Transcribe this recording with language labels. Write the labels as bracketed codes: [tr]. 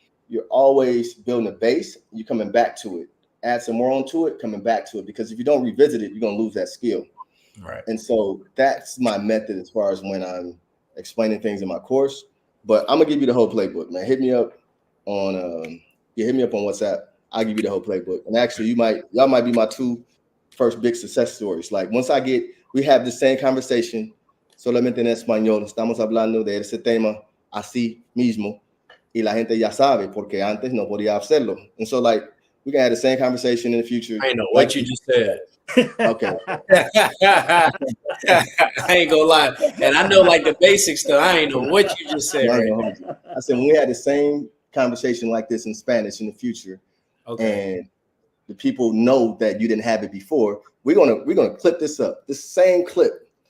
[en] You're always building a base. You're coming back to it. Add some more onto it, coming back to it. Because if you don't revisit it, you're going to lose that skill. Right. And so that's my method as far as when I'm explaining things in my course. But I'm gonna give you the whole playbook, man. Hit me up on WhatsApp. I'll give you the whole playbook. And actually, y'all might be my 2 first big success stories. Like once we have the same conversation, [es] solamente en español, estamos hablando de ese tema así mismo, y la gente ya sabe porque antes no podía hacerlo. [en] And so like we can have the same conversation in the future. I know what you just said. Okay. I ain't gonna lie. And I know like the basics stuff. I ain't know what you just said. I said when we had the same conversation like this in Spanish in the future, and the people know that you didn't have it before, we're gonna clip this up. The same clip.